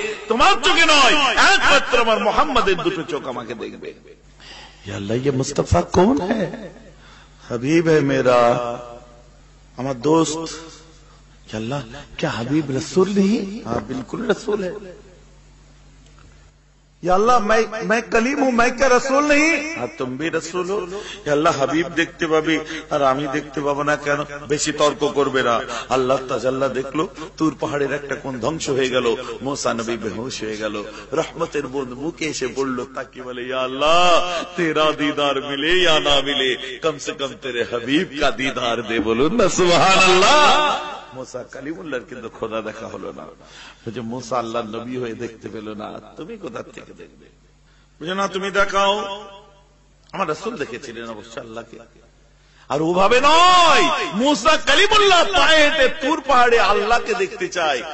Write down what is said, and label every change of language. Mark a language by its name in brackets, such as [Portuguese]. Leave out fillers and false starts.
[Bangla] তোমার চোখে নয়, একমাত্র আমার মোহাম্মদের দুটো চোখ আমাকে দেখবে। [Hindi] या अल्लाह ये मुस्तफा कौन है? हबीब है मेरा, हमारा दोस्त। या अल्लाह क्या हबीब रसूल नहीं? हाँ बिल्कुल रसूल है। या अल्लाह मैं कलीम हूं, मैं क्या रसूल नहीं? हाँ तुम भी रसूल हो। [Bangla] या अल्लाह हबीब देखते पाबी আর আমি দেখতে পাবো না কেন? বেশি তর্ক করবে না। আল্লাহ তাআলা দেখলো তুর পাহাড়ের একটা কোন ধ্বংস হয়ে গেল, मूसा নবী বেহুশ হয়ে গেল। রহমতের বুঁদ মুখে এসে পড়ল, তাকে বলে ইয়া আল্লাহ তেরা [Hindi] दीदार मिले या ना मिले, कम से कम तेरे हबीब का दीदार दे। [Bangla] বলুন না সুবহানাল্লাহ। मूसा কালিমুল্লাহর কিন্তু খোদা দেখা হলো না। বুঝে मूसा আল্লাহর নবী হয়ে দেখতে পেল না, তুমি কোথা থেকে দেখবে? বুঝে না তুমি দেখাও। আমার রাসূল দেখেছিলেন অবশ্য আল্লাহকে, আর ওভাবে নয়। मूसा কালিমুল্লাহ পায়েতে তুর পাহাড়ে আল্লাহকে দেখতে চায়।